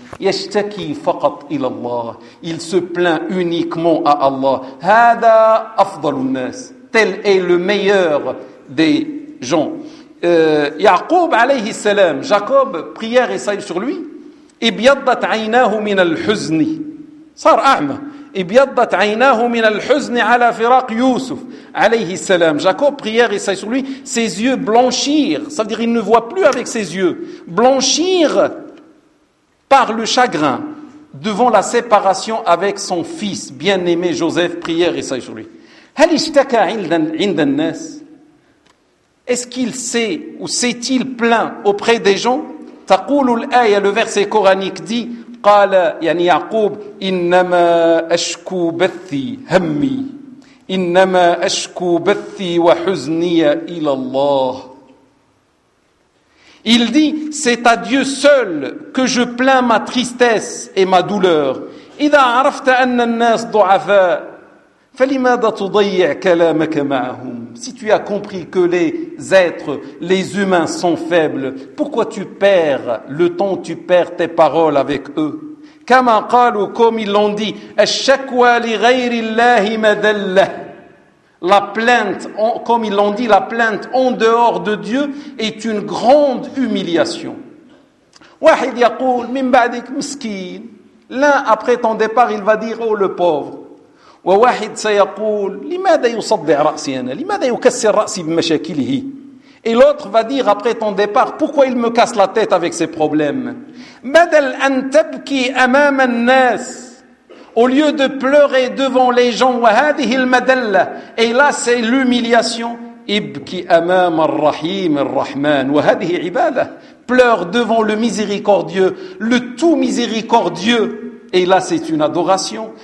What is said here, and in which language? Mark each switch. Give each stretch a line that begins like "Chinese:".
Arabic: يشتكي فقط إلى الله.
French: Il se plaint uniquement à Allah.
Arabic: هذا أفضل الناس.
French: Tel est le meilleur des gens.
Arabic: يعقوب عليه السلام.
French: Jacob, prière et salut sur lui.
Arabic: ابيضت عيناه من الحزن. صار أعمى. ابيضت عيناه من الحزن على فراق يوسف عليه السلام.
French: Jacob, prière et salut sur lui. Ses yeux blanchirent. Ça veut dire il ne voit plus avec ses yeux. Blanchirent par le chagrin devant la séparation avec son fils bien-aimé Joseph, prière et salut sur lui.
Arabic: هل اشتكى عند الناس?
French: Est-ce qu'il sait ou s'est-il plaint auprès des gens?
Arabic: تقول الآية,
French: le verset coranique dit,
Arabic: قال يعني يعقوب إنما أشكو بثي همي إنما أشكو بثي وحزني إلى الله.
French: Il dit, c'est à Dieu seul que je plains ma tristesse et ma douleur.
Arabic: إذا عرفت أن الناس ضعفاء فلماذا تضيع كلامك معهم?
French: Si tu as compris que les êtres, les humains sont faibles, pourquoi tu perds le temps, tu perds tes paroles avec eux?
Arabic: كما قالوا,
French: comme ils l'ont dit,
Arabic: الشكوى لغير الله مذلة.
French: La plainte, comme ils l'ont dit, la plainte en dehors de Dieu est une grande humiliation.
Arabic: واحد يقول من بعدك مسكين.
French: L'un après ton départ, il va dire oh le pauvre.
Arabic: وواحد سيقول لماذا يصدع رأسي أنا? لماذا يكسر رأسي بمشاكله?
French: Et l'autre va dire après ton départ, pourquoi il me casse la tête avec ses problèmes?
Arabic: بدل أن تبكي أمام الناس.
French: Au lieu de pleurer devant les gens,
Arabic: وهذه المدلة,
French: et là c'est l'humiliation,
Arabic: ابكي أمام الرحيم الرحمن, وهذه عبادة,
French: pleure devant le miséricordieux, le tout miséricordieux, et là c'est une adoration.